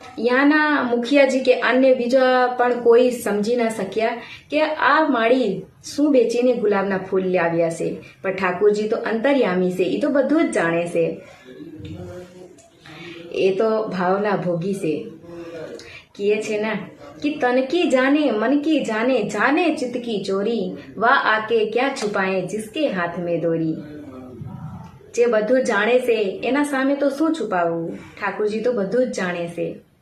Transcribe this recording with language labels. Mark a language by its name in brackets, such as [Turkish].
[Gujarati] યાના મુખિયાજી કે અન્ય બીજા પણ કોઈ સમજી ન શક્યા કે આ માળી શું બેચીને ગુલાબના ફૂલ લાવ્યા છે, પણ ઠાકોરજી તો અંતર્યામી છે, એ તો બધું જ જાણે છે, એ તો ભાવના ભોગી છે। કહે છે ને [Hindi] कि तन की जाने मन की जाने जाने चित्त की चोरी वाह आके क्या छुपाए जिसके हाथ में दोरी। [Gujarati] જે બધું જાણે છે એના સામે તો શું છુપાવવું, ઠાકોરજી તો બધું જ જાણે છે।